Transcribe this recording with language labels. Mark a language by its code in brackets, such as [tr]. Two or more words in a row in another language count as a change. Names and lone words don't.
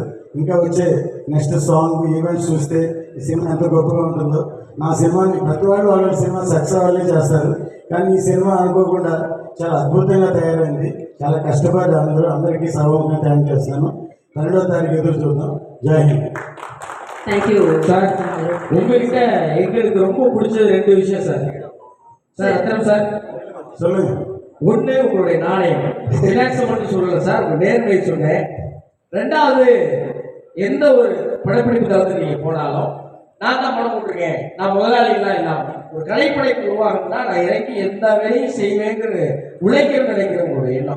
[te] ఇంకా వచ్చే [en] next song events [te] చూస్తే ఈ సినిమా ఎంత గొప్పగా ఉంటుందో. నా సినిమాని ప్రతి వాళ్ళ [en] cinema success [te] వాళ్ళే చేస్తారు. కానీ ఈ సినిమా అనుకోకుండా చాలా అద్భుతంగా తయారైంది. చాలా కష్టపడి అందరికీ సర్వంగా థ్యాంక్ చేస్తున్నాను. 12వ తారీఖు ఎదురు చూద్దాం. జై హింద్. [ta] தேங்க்யூ சார். உங்ககிட்ட எங்களுக்கு ரொம்ப பிடிச்சது 2 விஷயம் சார். சார் அத்தனை சார் சொல்லுங்க. ஒன்று உங்களுடைய நாணயம், ரிலாக்ஸ் மட்டும் சொல்லலை சார், உங்கள் நேர்மையை சொன்னேன். 2வது எந்த ஒரு படப்பிடிப்பு தளத்துக்கு நீங்கள் போனாலும் நான் தான் படம் போட்டிருக்கேன், நான் முதலாளிகளாம் இல்லாமல் ஒரு கலைப்படைப்பு உருவாகணும்னா நான் இறக்கி எந்த வேலையும் செய்வேங்கிற உழைக்கணும்னு நினைக்கிற உங்களுடைய எண்ணம்.